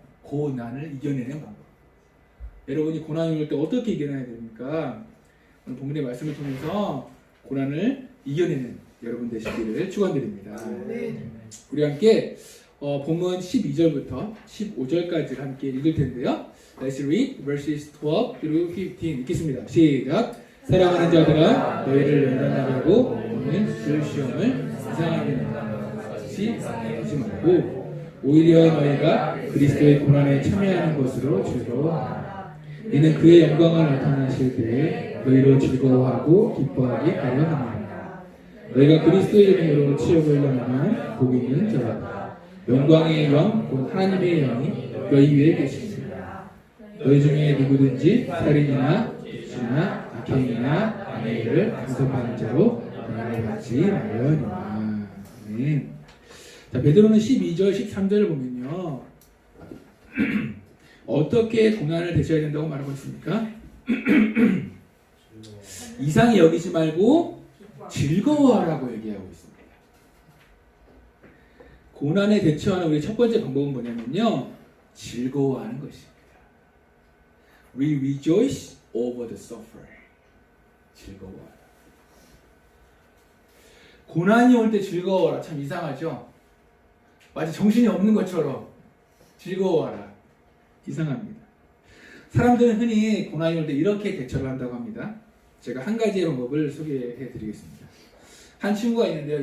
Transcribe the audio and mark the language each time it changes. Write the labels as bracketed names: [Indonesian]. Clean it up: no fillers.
[Korean] 고난을 이겨내는 방법. 여러분이 고난이 올 때 어떻게 이겨내야 됩니까? 오늘 본문의 말씀을 통해서 고난을 이겨내는 여러분 되시기를 축원드립니다. 네. 우리 함께 본문 12절부터 15절까지를 함께 읽을 텐데요. [English] Let's read verses 12 through 15. [Korean] 읽겠습니다. 시작. 사랑하는 자들아, 너희를 연단하려고 오는 그 시험을 이상하게 같이 하지 말고 오히려 너희가 그리스도의 고난에 참여하는 것으로 즐거워하라. 이는 그의 영광을 나타내실 때에 너희로 즐거워하고 기뻐하게 하려 합니다. 너희가 그리스도의 이름으로 치욕을 당하면 복이 있는 자라. 영광의 영, 곧 하나님의 영이 너희 위에 계십니다. 너희 중에 누구든지 살인이나 독시나 악행이나 아내를 간섭하는 자로 영향을 받지 말려니와. 아멘. 자, 베드로는 12절, 13절을 보면요, 어떻게 고난을 대처해야 된다고 말하고 있습니까? 이상히 여기지 말고 즐거워하라고 얘기하고 있습니다. 고난에 대처하는 우리 첫 번째 방법은 뭐냐면요, 즐거워하는 것입니다. [English] We rejoice over the suffering. [Korean] 즐거워하라. 고난이 올 때 즐거워하라. 참 이상하죠? 마치 정신이 없는 것처럼 즐거워하라. 이상합니다. 사람들은 흔히 고난이 올 때 이렇게 대처를 한다고 합니다. 제가 한 가지의 방법을 소개해 드리겠습니다. 한 친구가 있는데요.